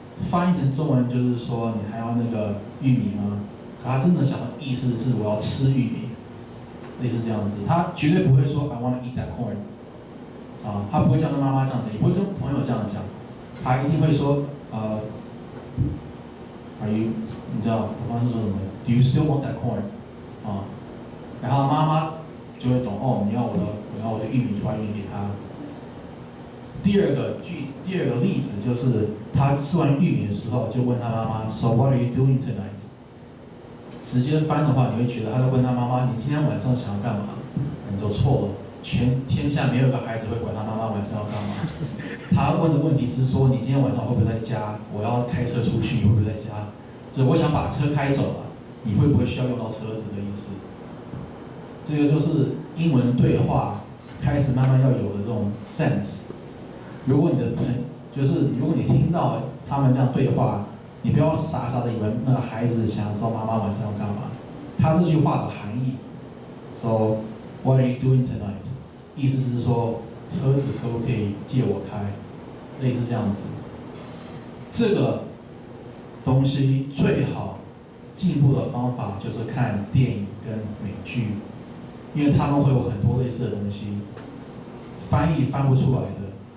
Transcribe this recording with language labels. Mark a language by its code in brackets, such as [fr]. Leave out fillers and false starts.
[zh] 翻译成中文就是说，你还要那个玉米吗？可他真的想的意思是我要吃玉米，类似这样子。他绝对不会说 [en] I want to eat that corn， [zh] 他不会这样跟妈妈这样讲，也不会跟朋友这样讲，他一定会说 [en] Are you？ [zh] 你知道我刚是说什么 ？ [en] Do you still want that corn？ [zh] 然后妈妈就会懂哦，你要我的玉米，就把玉米给他。第二个例子就是他吃完玉米的时候，就问他妈妈 ， [en] So what are you doing tonight？ [zh] 直接翻的话，你会觉得他在问他妈妈，你今天晚上想要干嘛？你就错了，全天下没有一个孩子会管他妈妈晚上要干嘛。他问的问题是说，你今天晚上会不会在家？我要开车出去，你会不会在家？所以我想把车开走了，你会不会需要用到车子的意思？这个就是英文对话开始慢慢要有的这种 sense。如果你听到他们这样对话，你不要傻傻的以为那个孩子想知道妈妈晚上要干嘛。他这句话的含义 ， [en] So what are you doing tonight？ [zh] 意思是说车子可不可以借我开，类似这样子。这个东西最好进步的方法就是看电影跟美剧，因为他们会有很多类似的东西，翻译翻不出来的。